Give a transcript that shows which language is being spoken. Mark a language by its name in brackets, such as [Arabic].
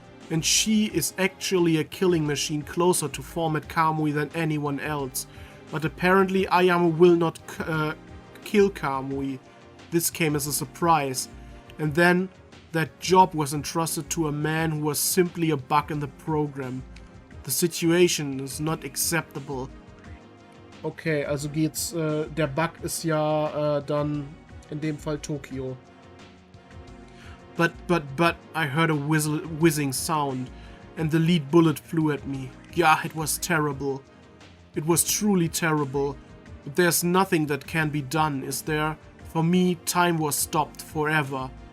[English] And she is actually a killing machine closer to format Kamui than anyone else. But apparently Ayame will not kill Kamui. This came as a surprise. And then that job was entrusted to a man who was simply a bug in the program. The situation is not acceptable. [German] Okay, also geht's, der Bug ist ja dann in dem Fall Tokio. [English] But I heard a whizzing sound and the lead bullet flew at me. Yeah, it was terrible. It was truly terrible. But there's nothing that can be done, is there? For me, time was stopped forever.